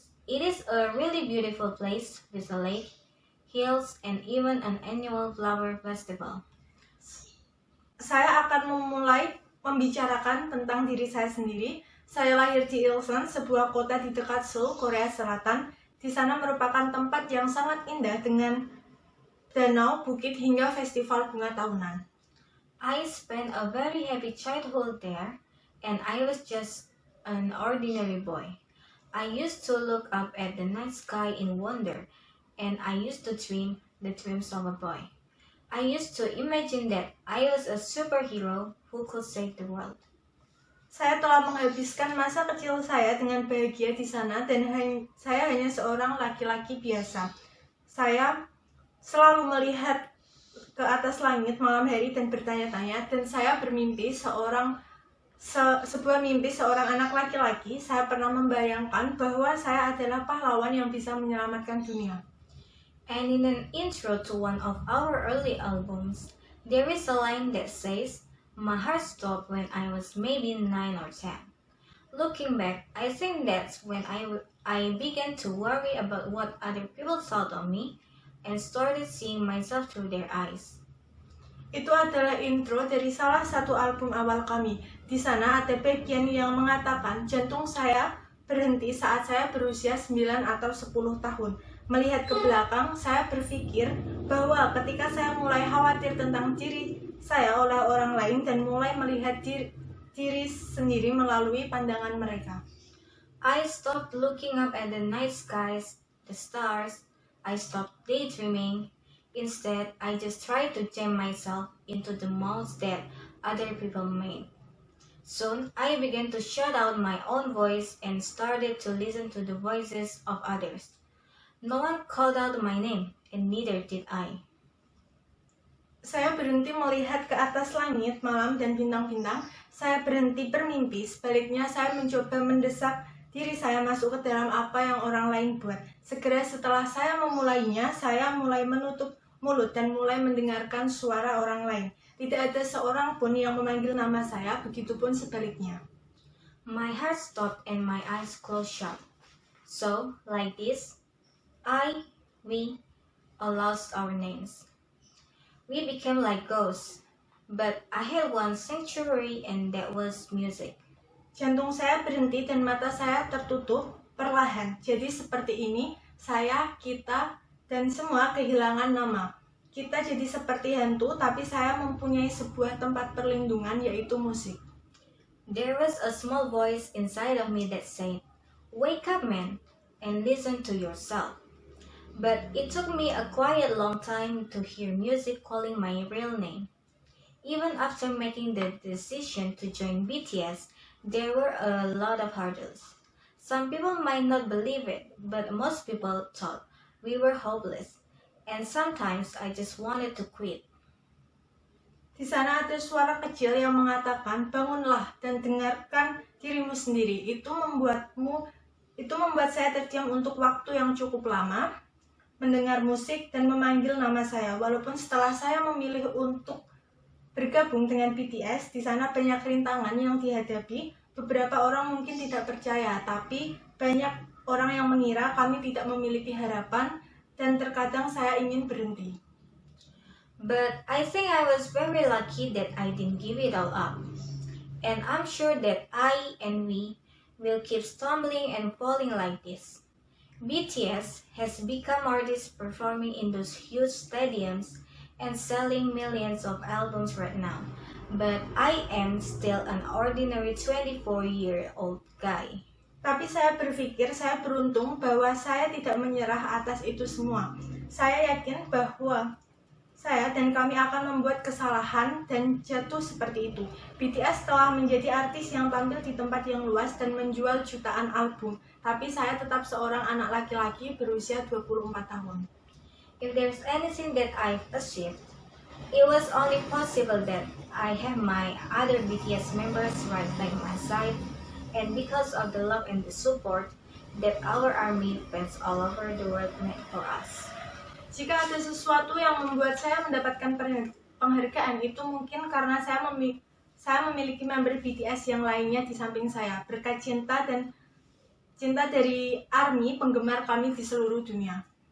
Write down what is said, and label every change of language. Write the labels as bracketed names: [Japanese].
[English] It is a really beautiful place with a lake, hills, and even an annual flower festival. [Indonesian] Saya akan memulai membicarakan tentang diri saya sendiri. Saya lahir di Ilsan, sebuah kota di dekat Seoul, Korea Selatan. Di sana merupakan tempat yang sangat indah dengan danau, bukit, hingga festival bunga tahunan. [English] I spent a very happy childhood there, and I was just an ordinary boy. I used to look up at the night sky in wonder, and I used to dream the dreams of a boy. I used to imagine that I was a superhero who could save the world. [Indonesian] Saya telah menghabiskan masa kecil saya dengan bahagia di sana, dan saya hanya seorang laki-laki biasa. Saya selalu melihat ke atas langit malam hari dan bertanya-tanya, dan saya bermimpi sebuah mimpi seorang anak laki-laki. Saya pernah membayangkan bahwa saya adalah pahlawan yang bisa menyelamatkan dunia. [English] And in an intro to one of our early albums, there is a line that says, "My heart stopped when I was maybe 9 or 10. Looking back, I think that's when I began to worry about what other people thought of me and started seeing myself through their eyes." [Indonesian] Itu adalah intro dari salah satu album awal kami. Di sana ada bagian yang mengatakan jantung saya berhenti saat saya berusia 9 atau 10 tahun. Melihat ke belakang, saya berpikir bahwa ketika saya mulai khawatir tentang diri saya oleh orang lain dan mulai melihat diri sendiri melalui pandangan mereka. [English] I stopped looking up at the night skies, the stars. I stopped daydreaming. Instead, I just tried to jam myself into the molds that other people made. Soon, I began to shut out my own voice and started to listen to the voices of others. No one called out my name, and neither did I. [Indonesian] Saya berhenti melihat ke atas langit malam dan bintang-bintang. Saya berhenti bermimpi. Sebaliknya, saya mencoba mendesak diri saya masuk ke dalam apa yang orang lain buat. Segera setelah saya memulainya, saya mulai menutup mulut dan mulai mendengarkan suara orang lain. Tidak ada seorang pun yang memanggil nama saya, begitupun sebaliknya. [English] My heart stopped and my eyes closed shut. So, like this, we all lost our names. We became like ghosts, but I had one sanctuary and that was music. [Indonesian] Jantung saya berhenti dan mata saya tertutup perlahan. Jadi seperti ini, saya, kita, dan semua kehilangan nama. Kita jadi seperti hantu, tapi saya mempunyai sebuah tempat perlindungan, yaitu musik. [English] There was a small voice inside of me that said, Wake up, man, and listen to yourself. But it took me a quiet long time to hear music calling my real name. Even after making the decision to join BTS, there were a lot of hurdles. Some people might not believe it, but most people thought we were hopeless. And sometimes I just wanted to quit. [Indonesian] Di sana ada suara kecil yang mengatakan, bangunlah dan dengarkan dirimu sendiri. Itu membuat saya terdiam untuk waktu yang cukup lama, mendengar musik dan memanggil nama saya. Walaupun setelah saya memilih untuk bergabung dengan BTS, di sana banyak rintangan yang dihadapi. Beberapa orang mungkin tidak percaya, tapi banyak orang yang mengira kami tidak memiliki harapan dan terkadang saya ingin berhenti. [English] But I think I was very lucky that I didn't give it all up. And I'm sure that I and we will keep stumbling and falling like this. BTS has become artists performing in those huge stadiums and selling millions of albums right now. But I am still an ordinary 24-year-old guy. [Indonesian] Tapi saya berpikir saya beruntung bahwa saya tidak menyerah atas itu semua. Saya yakin bahwa saya dan kami akan membuat kesalahan dan jatuh seperti itu. BTS telah menjadi artis yang tampil di tempat yang luas dan menjual jutaan album. Tapi saya tetap seorang anak laki-laki berusia 24 tahun. [English] If there's anything that I've achieved, it was only possible that I have my other BTS members right by my side, and because of the love and the support that our army fans all over the world made for us. [Indonesian] Jika ada sesuatu yang membuat saya mendapatkan penghargaan, itu mungkin karena saya memiliki member BTS yang lainnya di samping saya, berkat cinta dari ARMY, penggemar kami di seluruh dunia.